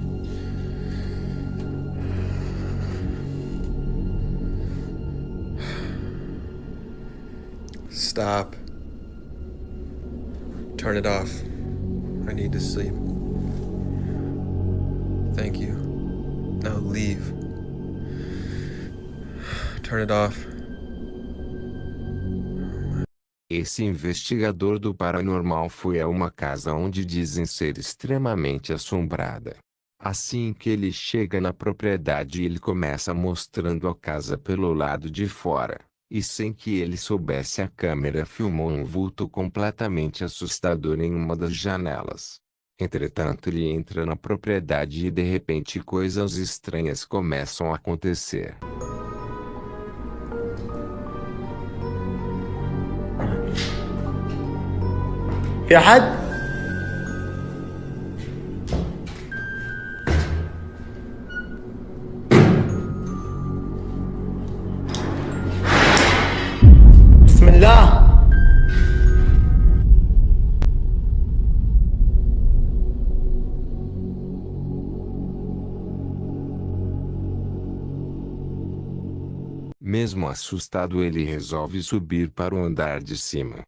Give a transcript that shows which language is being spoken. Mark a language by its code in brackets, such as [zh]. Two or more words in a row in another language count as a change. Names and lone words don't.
[en] Stop. Turn it off. I need to sleep. Thank you. Now leave. Turn it off. [pt] Esse investigador do paranormal foi a uma casa onde dizem ser extremamente assombrada. Assim que ele chega na propriedade, ele começa mostrando a casa pelo lado de fora. E sem que ele soubesse, a câmera filmou um vulto completamente assustador em uma das janelas. Entretanto, ele entra na propriedade e de repente coisas estranhas começam a acontecer. [ar] في أحد؟ بسم الله. [pt] Mesmo assustado, ele resolve subir para o andar de cima.